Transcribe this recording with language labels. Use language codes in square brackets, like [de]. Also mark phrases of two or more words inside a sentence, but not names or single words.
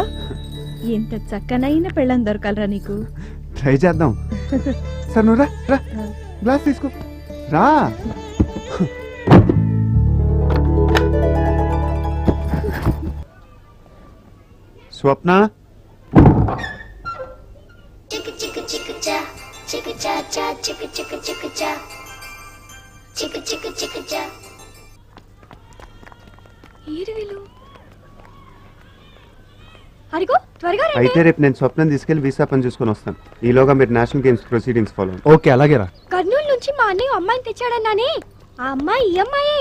[te] ఎంత చక్కనైన పెళ్ళం దొరకాలరా నీకు. ట్రై చేద్దాం. సరే నువ్వు రా, రా గ్లాస్ తీసుకో, రా. స్వప్న, Chicka chicka chicka cha, chicka cha cha, chicka chicka chicka cha, chicka chicka chicka cha. ఏరు వీళ్ళు? అడిగో త్వరగా రండి. అయితే రేపు నేను స్వప్నం తీసుకెళ్లి వీసా పని చూసుకొని వస్తాను. ఈలోగా మీరు నేషనల్ గేమ్స్ [en] proceedings follow. [te] ఓకే అలాగేరా. కర్నూలు నుంచి మా అన్నయ్య అమ్మాయిని తెచ్చాడన్నానే, ఆ అమ్మాయి ఈ అమ్మాయే.